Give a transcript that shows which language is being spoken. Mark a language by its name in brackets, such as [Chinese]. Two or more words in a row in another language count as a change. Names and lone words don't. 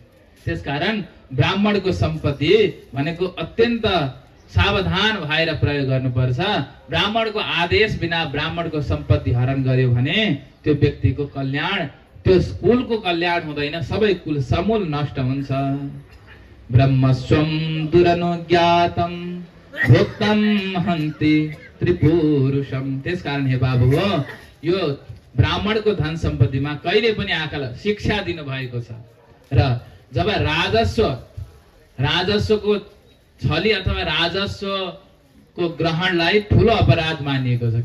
[Nepali] त्यसकारण ब्राह्मणको सम्पत्ति भनेको अत्यन्त सावधान भएर प्रयोग गर्नुपर्छ। ब्राह्मणको आदेश बिना ब्राह्मणको सम्पत्ति हरण गर्यो भने त्यो व्यक्तिको कल्याण, त्यो कुलको कल्याण हुँदैन, सबै कुल समूल नष्ट हुन्छ। [Sanskrit] ब्रह्मस्वं दुरनुज्ञातं भोक्तं हन्ति त्रिपुरुषम। [Nepali] त्यसकारण हे बाबु हो, यो ब्राह्मणको धन सम्पत्तिमा कहिले पनि आँखा शिक्षा दिनु भएको छ। र जब राजस्वको छली अथवा राजस्वको ग्रहणलाई ठुलो अपराध मानिएको छ।